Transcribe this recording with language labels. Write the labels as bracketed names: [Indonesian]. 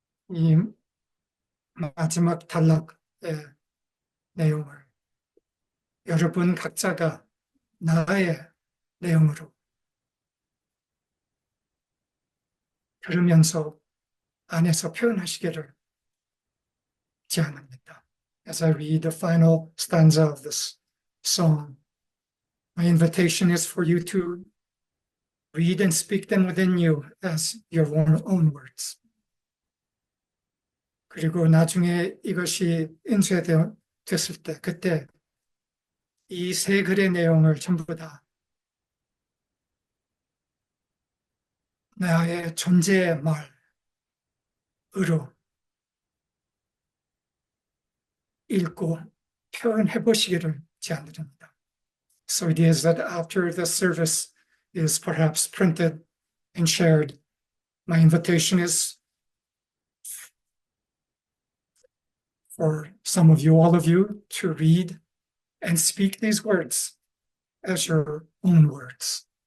[Korean] 이 마지막 단락의 내용을 여러분 각자가 나의 내용으로 들으면서 안에서 표현하시기를 제안합니다. [English] As I read the final stanza of this song, my invitation is for you to read and speak them within you as your own words. [Korean] 그리고 나중에 이것이 인쇄됐을 때, 그때 이 세 글의 내용을 전부 다 나의 존재의 말으로 읽고 표현해 보시기를 제안드립니다. [English] So it is that after the service is perhaps printed and shared, my invitation is for some of you, all of you, to read and speak these words as your own words.